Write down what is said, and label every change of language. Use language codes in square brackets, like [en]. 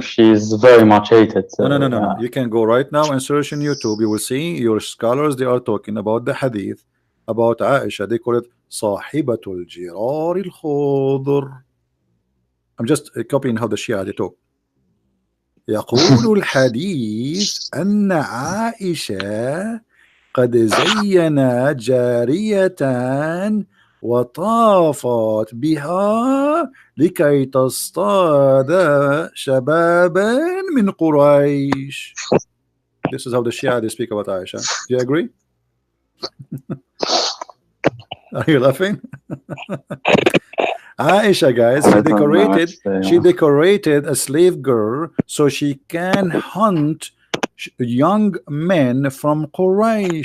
[en] she's very much hated. No. You can go right now and search on YouTube. You will see your scholars. They are talking about the hadith about Aisha. They call it Sahibatul Jirar al-Khadr. I'm just copying how the Shia they talk. [ar] يقول الحديث أن عائشة قد زينت جارية وطافت بها لكي تصطاد شبابا من قريش. [en] This is how the Shia they speak about Aisha. Do you agree? Are you laughing? Aisha, guys, she decorated a slave girl so she can hunt young men from Quraysh.